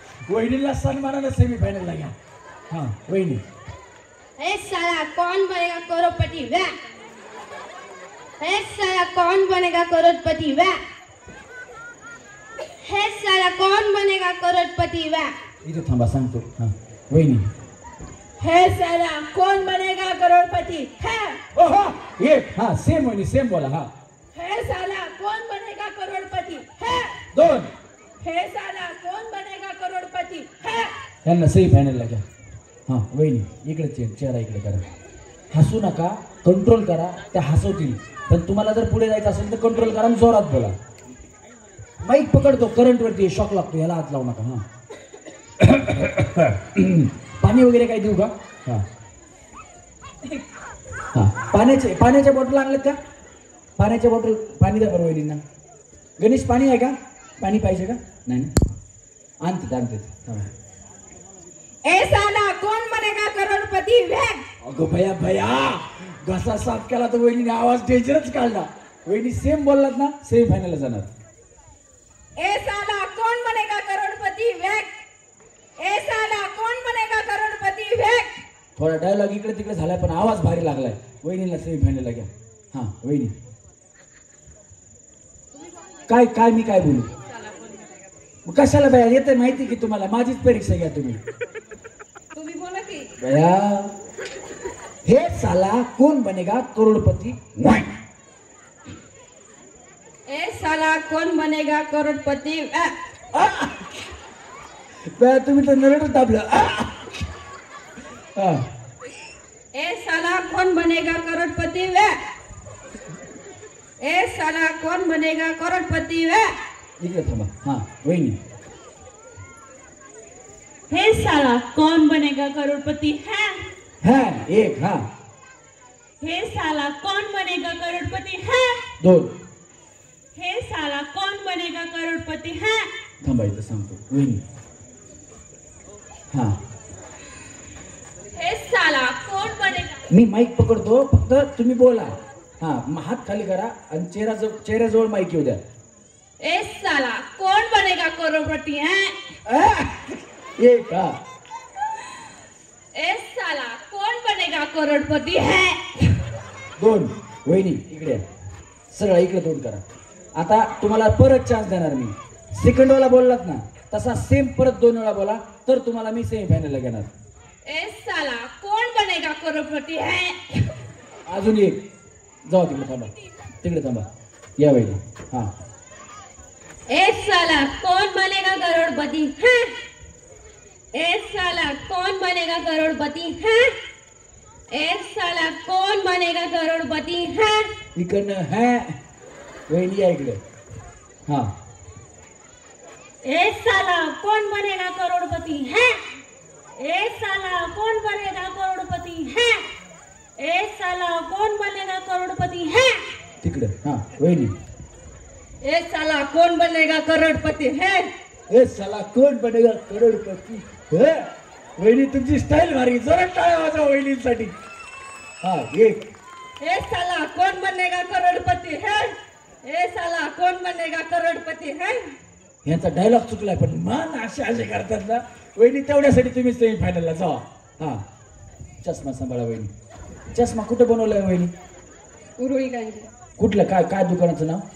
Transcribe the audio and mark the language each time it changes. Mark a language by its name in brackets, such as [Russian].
[Marathi] वहिनीला सन्मानानं semi final ला घ्या हा वहिनी [Hindi] ए साला कौन बनेगा करोड़पति वह ए साला कौन बनेगा करोड़पति वह है साला कौन बनेगा करोड़पति वह [Marathi] इथे थांबा सांगतो हा वहिनी [Hindi] है साला कौन बनेगा करोड़पति है [Marathi] ओहो एक हा सेम वहिनी सेम बोला हा [Hindi] है साला कौन बनेगा करोड़पति है [Marathi] 2 [Hindi] है साला कौन बनेगा करोड़पति है [Marathi] यांना सेमी फायनल ला घ्या हा वहिनी इकडे चेहरा इकडे करा हसू नका कंट्रोल करा त्या हसवतील पण तुम्हाला जर पुढे जायचं असेल तर कंट्रोल करा आणि जोरात बोला माईक पकडतो करंट वरती शॉक लागतो याला हात लावू नका हा पाणी वगैरे काही देऊ का हा हा पाण्याच्या बॉटल आणलेत का पाण्याच्या बॉटल पाणी द्या बरं वहिनींना गणेश पाणी आहे का पाणी पाहिजे का नाही ना आणते [Hindi] ए साला कौन बनेगा करोड़पति वह [Marathi] अगं भया घसा साफ केला तर वहिनीने आवाज डेंजरच काढला वहिनी सेम बोललात ना सेमी फायनलला जाणार [Hindi] ए साला कौन बनेगा करोड़पति वह ए साला कौन बनेगा करोड़पति वह [Marathi] थोडा डायलॉग इकडे तिकडे झालाय पण आवाज भारी लागलाय वहिनीला सेमी फायनलला घ्या हा वहिनी काय मी काय बोलू मग कशाला भया येते माहिती की तुम्हाला माझीच परीक्षा घ्या तुम्ही बोला की [Hindi] भया हे साला कौन बनेगा करोड़पति वाई ए साला कौन बनेगा करोड़पति [Marathi] भया तुम्ही तर नरडच दाबलं [Hindi] ए साला कौन बनेगा करोड़पति वह ए साला कौन बनेगा करोड़पति वह [Marathi] इकडे थांबा हा वहिनी [Hindi] हे साला कौन बनेगा करोड़पति है [Marathi] हा एक हा [Hindi] हे साला कौन बनेगा करोड़पति है [Marathi] 2 [Hindi] हे साला कौन बनेगा करोड़पति है [Marathi] थांबा इथं सांगतो वहिनी हा [Hindi] हे साला कौन बनेगा [Marathi] मी माईक पकडतो फक्त तुम्ही बोला हा हात खाली करा आणि चेहऱ्याजवळ माईक येऊ द्या. [Hindi] ए साला कौन बनेगा करोड़पति है? [Marathi] एक हा [Hindi] ए साला कौन बनेगा करोड़पति है? [Marathi] दोन. वहिनी इकडे या. सरळ इकडे तोंड करा. आता तुम्हाला परत चान्स देणार मी. सेकंड वाला बोललात ना तसा सेम परत 2 वेळा बोला तर तुम्हाला मी सेमीफायनलला घेणार. [Hindi] ए साला कौन बनेगा करोड़पति है? [Marathi] अजून एक. जाऊ तिकडे थांबा. तिकडे थांबा. या वहिनी. हा [Hindi] ए साला कौन बनेगा करोड़पति है? ए साला कौन बनेगा करोड़पति है? ए साला कौन बनेगा करोड़पति है? [Marathi] इकडनं है. वहिनी या इकडे. हा [Hindi] ए साला कौन बनेगा करोड़पति है? ए साला कौन बनेगा करोड़पति है? ए साला कौन बनेगा करोड़पति है? [Marathi] तिकडे. हा वहिनी. [Hindi] ए साला कौन बनेगा करोड़पति है? ए साला कोण बनेगा करोडपती है? [Marathi] वहिनी तुमची स्टाईल भारी. जरा टाळ्या वाजवा वहिनींसाठी. हा एक. [Hindi] ए साला कौन बनेगा करोड़पति है? ए साला कौन बनेगा करोड़पति है? [Marathi] यांचा डायलॉग चुकलाय पण मान असे करतात ना वहिनी. तेवढ्यासाठी तुम्ही सेमीफायनलला जावा. हा चष्मा सांभाळा वहिनी. चष्मा कुठं बनवलाय वहिनी? उरुळी गांधी कुठलं काय काय दुकानाचं नाव?